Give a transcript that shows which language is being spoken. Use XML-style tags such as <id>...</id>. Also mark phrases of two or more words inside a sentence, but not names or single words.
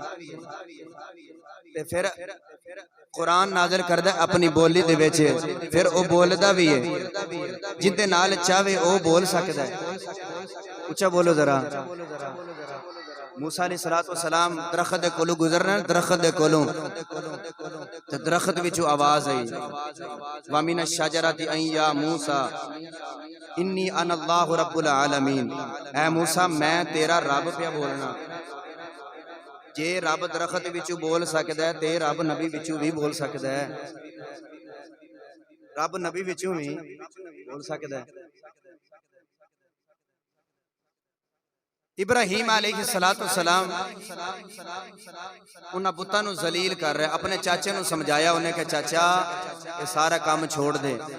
<pa>ਤੇ ਫਿਰ ਕੁਰਾਨ ਨਾਜ਼ਿਲ ਕਰਦਾ ਅਪਣੀ ਬੋਲੀ ਦੇ ਵਿਚ, ਫਿਰ ਵੋ ਬੋਲਦਾ ਭੀ ਹੈ, ਜਿੰਦੇ ਨਾਲ ਚਾਹੇ ਵੋ ਬੋਲ ਸਕਦਾ ਹੈ। ਉੱਚਾ ਬੋਲੋ ਜ਼ਰਾ। ਮੂਸਾ ਅਲੈਹਿੱਸਲਾਮ ਦਰਖ਼ਤ ਦੇ ਕੋਲੋਂ ਗੁਜ਼ਰਨਾ, ਦਰਖ਼ਤ ਦੇ ਕੋਲੋਂ ਤੇ ਦਰਖ਼ਤ ਵਿਚੋਂ ਆਵਾਜ਼ ਆਈ</pa> <ar>ومن الشجرة أن يا موسى إني أنا الله رب العالمين.</ar> <pa>ਐ ਮੂਸਾ ਮੈਂ ਤੇਰਾ ਰੱਬ ਪਿਆ ਬੋਲਨਾ। ਜੇ ਰੱਬ ਦਰਖ਼ਤ ਵਿਚੋਂ ਬੋਲ ਸਕਦਾ ਹੈ ਤੇ ਰੱਬ ਨਬੀ ਵਿਚੋਂ ਭੀ ਬੋਲ ਸਕਦਾ ਹੈ, ਰੱਬ ਨਬੀ ਵਿਚੋਂ ਭੀ ਬੋਲ ਸਕਦਾ ਹੈ। ਇਬਰਾਹਿਮ ਅਲੈਹਿੱਸਲਾਮ ਉਨ੍ਹਾਂ ਪੁੱਤਾਂ ਨੂੰ ਜ਼ਲੀਲ ਕਰ ਰਹੇ, ਅਪਣੇ ਚਾਚੇ ਨੂੰ ਸਮਝਾਇਆ, ਉਨ੍ਹੇਂ ਕਹਾ ਚਾਚਾ ਯੇ ਸਾਰਾ ਕੰਮ ਛੋੜ ਦੇ।</pa>